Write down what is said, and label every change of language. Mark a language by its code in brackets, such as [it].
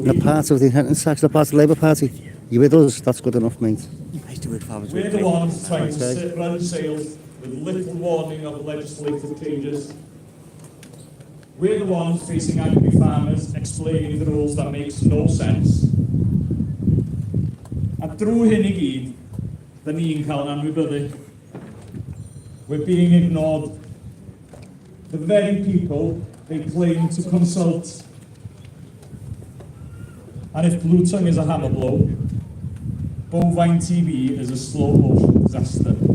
[en] You're part of the inheritance tax, you're part of the Labour Party. You with us? That's good enough, mate. we're the ones trying to run sales with little warning of legislative changes. We're the ones facing angry farmers, explaining the rules that makes no sense. [cy] A drwy hyn I gyd, da ni'n cael yn anwybyddu. [en] We're being ignored. The very people they claim to consult. And if Blue Tongue is a hammer blow, bovine TV is a slow motion disaster.